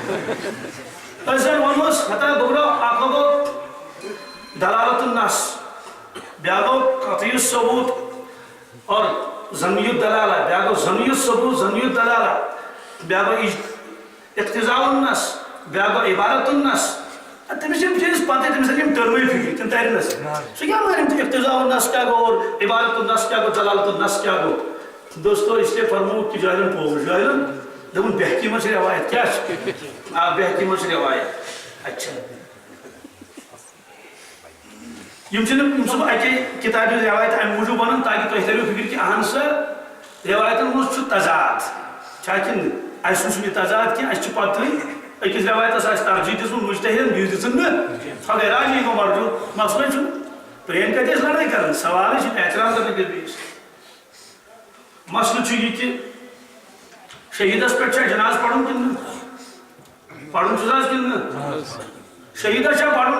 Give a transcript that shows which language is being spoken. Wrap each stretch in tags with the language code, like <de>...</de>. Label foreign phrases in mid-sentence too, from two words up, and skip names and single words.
<ks>أسۍ زن ونوس ہتا گوٚبرو اکھ گوٚو</ks> <ar>دلالت النص</ar> <ks>بیٛاکھ گوٚو قطعی ثبوت اور</ks> <ar>ظنی الدلالہ</ar> <ks>بیٛاکھ گوٚو</ks> <ar>ظنی الثبوت ظنی الدلالہ</ar> <ks>بیٛاکھ گوٚو</ks> <ar>اقتضاء النص</ar> <ks>بیٛاکھ گوٚو</ks> <ar>عبارت النص</ar> <ks>تٔمِس چھِ بِچٲرِس پتہٕ تٔمِس چھِ یِم ٹٔرمٕے فِکرِ تِم ترنس سُہ کیٛاہ وَنہِ</ks> <ar>اقتضاء النص</ar> <ks>کیٛاہ گوٚو اور</ks> <ar>عبارت النص</ar> <ks>کیٛاہ گوٚو</ks> <ar>دلالت النص</ar> <ks>کیٛاہ گوٚو دوستو</ks> <ur>اس لیے</ur> <ks>فرمووُکھ کہِ جاہلن پوٚز جاہلن دوٚپُن بہکی منٛز چھِ رٮ۪وایت کیٛاہ چھِ آ بہکی منٛز چھِ رٮ۪وایت اچھا یِم چھِ بہٕ اَکے کِتابہِ ہٕنٛز رٮ۪وایت اَمہِ موٗجوٗب وَنان تاکہِ تۄہہِ ترِو فِکرِ کہِ اہن سا رٮ۪وایتن منٛز چھُ تضاد چھا کِنہٕ اَسہِ چھُنہٕ یہِ تضاد کینٛہہ اَسہِ چھِ پتہٕے أکِس رٮ۪وایتس آسہِ ترجیح دِژمٕژ مُجتہِدن بیٚیِس دِژٕن نہٕ فقے راجی گوٚو مرجوٗح مسلے چھُنہٕ پرٛٲنۍ کتہِ ٲسۍ لڑٲے کران سوالٕے چھُ احترام کران أکِس بیٚیِس مسلہٕ چھُ یہِ کہِ شہیٖدس پٮ۪ٹھ چھا جناز پرُن کِنہٕ نہٕ پرُن چھُس حظ کِنہٕ نہٕ شہیٖدس چھا پرُن</ks>